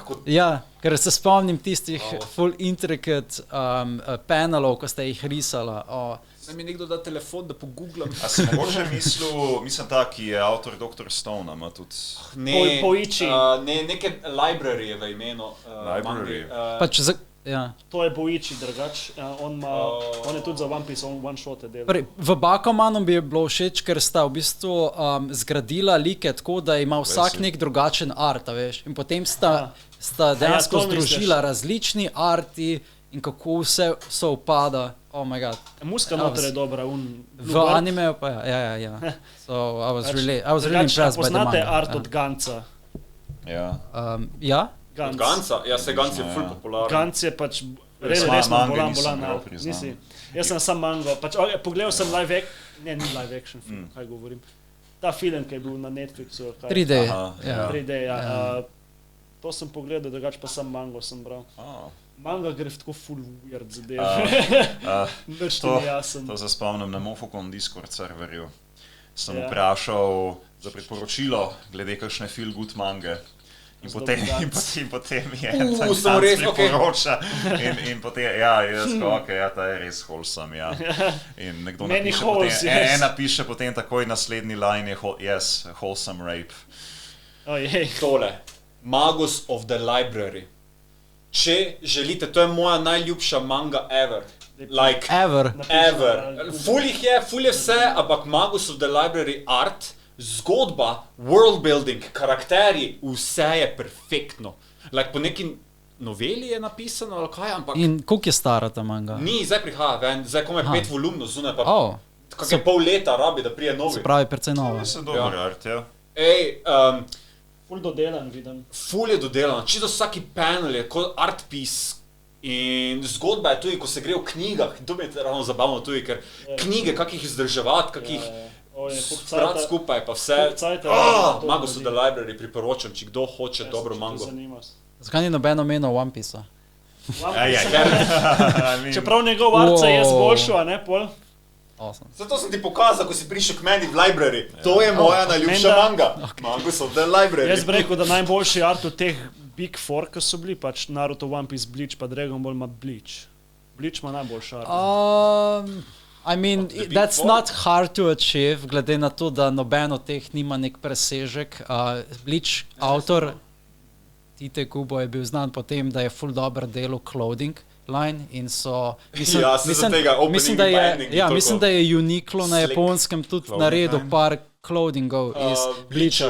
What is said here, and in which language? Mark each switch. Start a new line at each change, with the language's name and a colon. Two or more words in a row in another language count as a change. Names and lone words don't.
Slovenian: Ja, ker se spomnim tistih
English: full intricate
Slovenian: panelov, ko ste jih risala. Naj mi nekdo da telefon, da pogooglam. A si mogoče mislim ta, ki je avtor Dr. Stone, ima tudi... Poichi. Ne, neke library je v imenu. Library. Pač to je Boichi drugač, on je tudi za One Piece, on
English: one shot
Slovenian: je delal. V Bakumanu bi bilo všeč, ker sta v bistvu zgradila like tako, da ima vsak nek drugačen art, veš. In potem sta dejansko združila različni arti in kako vse so upada.
English: Oh my god.
Slovenian: Muska noter je dobra. V animeju pa ja.
English: So I was really impressed by the manga.
Slovenian: Poznate art od Gantza? Ja? Od Gantza? Ja, se Gantz je ful popularen. Gantz je pač resno bolan. Jaz sem sam mango. Pogledal sem live action film, kaj govorim. Ta film, ki je bil na Netflixu. 3D. 3D, ja. To sem pogledal, drugač pa sam mango sem bral. Manga gre v tako
English: full weird
Slovenian: zadev. To se spomnim na Mofocon Discord serverju. Sem vprašal za priporočilo glede kakšne
English: feel good
Slovenian: mange. In potem je tam priporoča. In potem, ta je res wholesome, ja. In nekdo napiše potem takoj naslednji line je
English: wholesome rape.
Slovenian: Tole. Magus of the Library. Če želite, to je moja najljubša manga ever. Like, ever. Ful je vse, ampak Magus of the Library art, zgodba,
English: world building,
Slovenian: karakteri, vse je perfektno. Like, po neki noveli je napisano, ali kaj, ampak... In koliko je stara ta manga? Ni, zdaj prihaja ven, zdaj komaj 5 volumno zunaj, pa kakšne pol leta rabi, da prije novi. Se pravi, precej nova. Se dober art, ja. Ful dodelan, vidim. Ful je dodelan, čisto vsaki panel je kot
English: art piece
Slovenian: in zgodba je tudi, ko se gre v knjigah, in to mi je ravno zabavno tudi, ker knjige, kak jih izdrževati, kak jih sprati skupaj, pa vse. Magus of the Library priporočam, če kdo hoče dobro mango. Zakaj ni nobeno meno One Piece-a? Čeprav njegov art se je zboljšal, a ne, pol? Awesome. Zato sem ti pokazal, ko si prišel k meni v library. To je moja najljubša manga. Magus of the Library. Jaz bi rekel, da najboljši art od teh Big Four, ki so bili, pač Naruto, One Piece, Bleach, pa Dragon Ball ima Bleach. Bleach ima najboljši art.
English: I mean, that's not hard to achieve,
Slovenian: glede na to, da noben od teh nima nek presežek. Bleach, avtor Tite Kubo je bil znan po tem, da je ful dober delal
English: clothing line
Slovenian: in so mislim, da je Uniqlo na Japonskem tudi naredil par clothingov iz Bleacha.